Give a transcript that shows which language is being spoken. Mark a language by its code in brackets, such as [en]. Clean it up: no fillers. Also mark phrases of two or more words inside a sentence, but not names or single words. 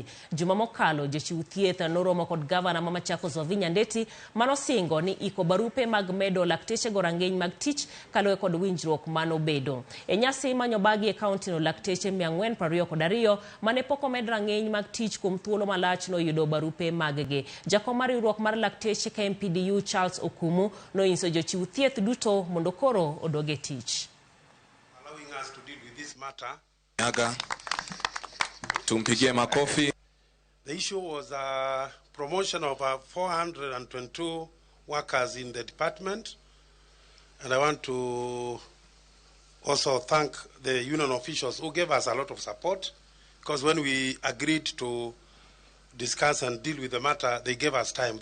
[luo] Juma mokalo jochiw thieth noromo kod gavana ma Machakos Wavinya Ndeti manosingo ni iko barupe mag medo lakteche go rang'iny mag tich kaluwore kod winjruok mano bedo. E nyasi manyo bagi e kaonti no lakteche 422 mane poko med rang'iny mag tich kuom thuolo malach no yudo barupe maggi. Jakom mar winjruok mar lakteche KMPDU Charles Kumu no inso jochiw thieth duto mondo koro odoge tich. [en] Allowing us to deal with this matter. [sw] Tumpigie makofi. [en] The issue was a promotion of 422 workers in the department, and I want to also thank the union officials who gave us a lot of support, because when we agreed to discuss and deal with the matter, they gave us time.